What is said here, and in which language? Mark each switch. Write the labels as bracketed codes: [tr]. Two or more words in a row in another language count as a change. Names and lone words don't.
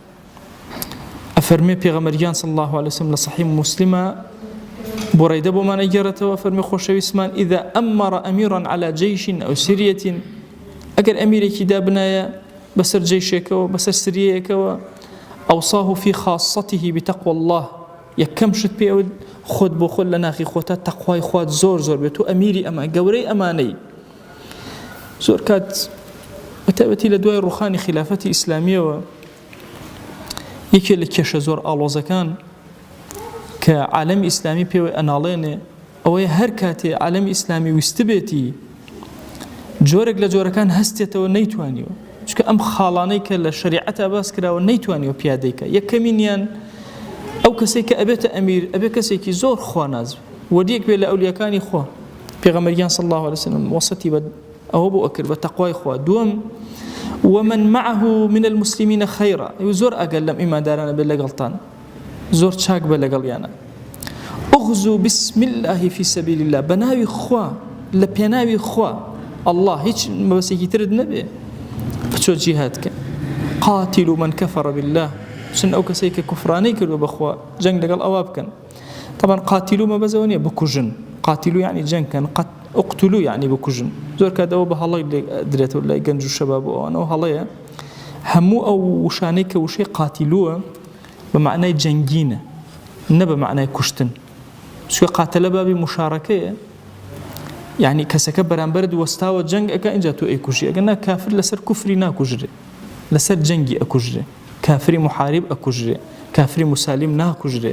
[ckb] ئەفەرمێ پێغەمبەریان [ar] صلی الله عليه وسلم [ckb] لە صحیح مسلمە بۆ ڕێدە بۆمان ئەگەڕێتەوە فەرمێ خۆشەویستمان [ar] ئیذا ئەمەڕ ئەمیران على جەیش ئەو سریەة [ckb] ئەگەر ئەمیرێکی دابنایە بەسەر جەیشێکەوە بەسەر سریەیەکەوە [ar] ئەوصاه في خاصته بتقوى الله [ckb] یەکەم شت پێ ئەوە خۆت بۆ خۆت لە ناخی خۆتە تەقوای خوات زۆر زۆر بێت و ئەمیری ئەمە گەورەی ئەمانەی زۆر کات بەتایبەتی لە دوای ڕوخانی خلافەتی ئیسلامیەوە یەکێک لە کێشە زۆر ئاڵۆزەکان کە عالەمی ئیسلامی پێوەی ئەناڵێنێ ئەوەیە هەر کاتێ عالەمی ئیسلامی ویستە بێتی جۆرێک لە جۆرەکان هەستێتەوە نەیتوانیوە چونکە ئەم خاڵانەی کە لە شەریعەتا باس کراوە نەیتوانیوە پیادەیکە. یەکەمینیان ئەو کەسێک کە ئەبێتە ئەمیر ئەبێ کەسێکی زۆر خواناز وەریەک بێ لە ئەولیەکانی خوا. پێغەمبەریان [ar] صلی الله عليه وسلم [ckb] وەسەتی بە ئەوە بۆ ئەکرد بە تەقوای خوا. دووەم [ar] ومن معه من المسلمين خيرا [ckb] زۆر ئەگەر لەم ئیماندارانە بێت لەگەڵتان زۆر چاک بە لەگەڵیانە. [ar] اغزوا بسم الله في سبيل الله [ckb] بەناوی خوا لە پێناوی خوا الله هیچ مەبەستێکی ترت نەبێ بچۆ جیهادکە. [ar] قاتلوا من كفر بالله [ckb] چون ئەو کەسێک کە کوفرانەی کردووە بەخوا جەنگ لەگەڵ ئەوا بکەن. طبعا قاتلوا مەبەزەوە نییە بکوژن قاتلوا يعني جەنگکەن اقتلوا يعني بکوژن زۆر کاتەوە بە هەڵەی درێتەوە لای گەنج و شەباب ئەوانەوە هەڵەیە هەموو ئەو وشانەی کە وشەی قاتلووە بە معنای جەنگینە نە بە معنای کوشتن چونکە قاتلە بابی مشارەکەیە يعني کەسەکە بەرامبەرت وەستاوە جەنگ ئەکە اینجا تۆ ئەیکوژی ئەگەر کافر لەسەر کوفری ناکوژرێ لەسەر جەنگی ئەکوژرێ کافری محارب ئەکوژرێ کافری مسالم ناکوژرێ.